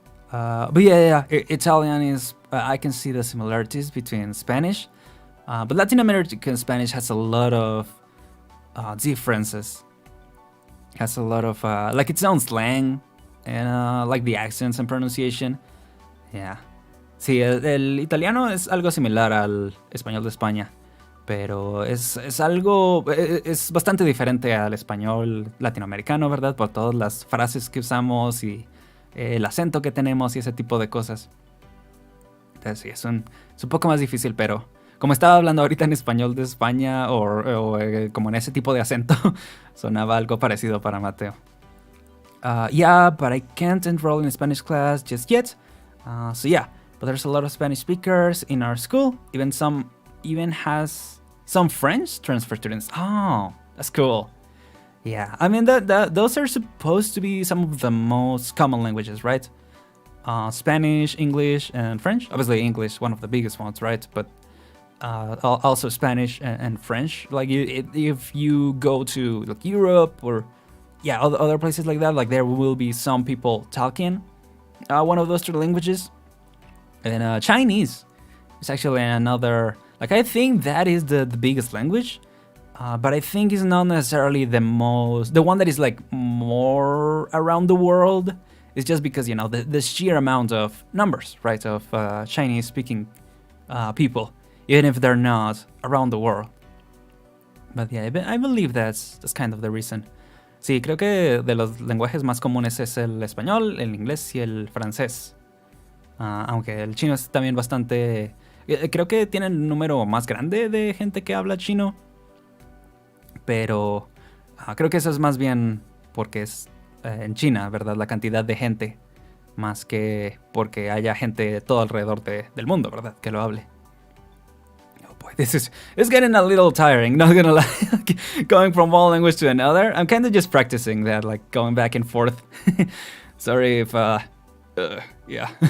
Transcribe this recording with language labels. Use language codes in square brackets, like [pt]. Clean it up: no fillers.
[en] But yeah, Italian is I can see the similarities between Spanish, but Latin American Spanish has a lot of differences. Has a lot of like its own slang and like the accents and pronunciation. Yeah. [es] Sí, el italiano es algo similar al español de España, pero es algo, es bastante diferente al español latinoamericano, ¿verdad? Por todas las frases que usamos y el acento que tenemos y ese tipo de cosas. Entonces sí, es un poco más difícil, pero como estaba hablando ahorita en español de España o como en ese tipo de acento, sonaba algo parecido para Mateo. [en] Yeah, but I can't enroll in a Spanish class just yet. So yeah, but there's a lot of Spanish speakers in our school. Even has some French transfer students. Oh, that's cool. Yeah, I mean those are supposed to be some of the most common languages, right? Spanish, English, and French. Obviously, English, one of the biggest ones, right? But also Spanish and French. Like, if you go to like Europe or other places like that, like there will be some people talking one of those two languages. And Chinese is actually another. Like, I think that is the biggest language, but I think it's not necessarily the one that is like more around the world. It's just because, you know, the sheer amount of numbers, right, of Chinese-speaking people, even if they're not around the world. But yeah, I believe that's kind of the reason. [es] Sí, creo que de los lenguajes más comunes es el español, el inglés y el francés. Aunque el chino es también bastante... Creo que tiene el número más grande de gente que habla chino. Pero creo que eso es más bien porque es en China, ¿verdad? La cantidad de gente. Más que porque haya gente todo alrededor del mundo, ¿verdad? Que lo hable. [en] Oh boy, it's getting a little tiring, not gonna lie. Going from one language to another. I'm kind of just practicing that, like going back and forth. Sorry if... yeah.